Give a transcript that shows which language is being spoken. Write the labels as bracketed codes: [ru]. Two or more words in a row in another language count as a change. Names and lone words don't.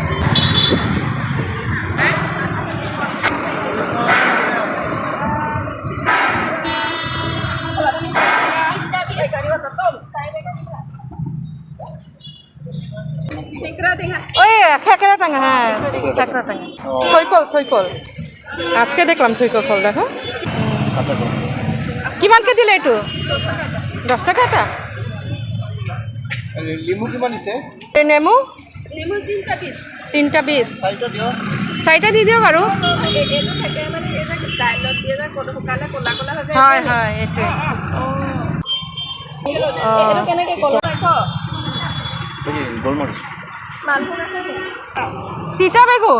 [bn] ওই খেকড়া টাঙা, হ্যাঁ খেকড়া টাঙা। থৈকল আজকে দেখলাম থৈকল ফল, দেখো। [as] কিমানকে দিলে এইটো? [bn] 10 টাকা এটা। [as] লিমু কিমান দিছে? নেমু 3টা পিস। 3টা 20 চাৰিটা দি দিয়ক আৰু হয় হয় এইটোৱে তিতা বেগুন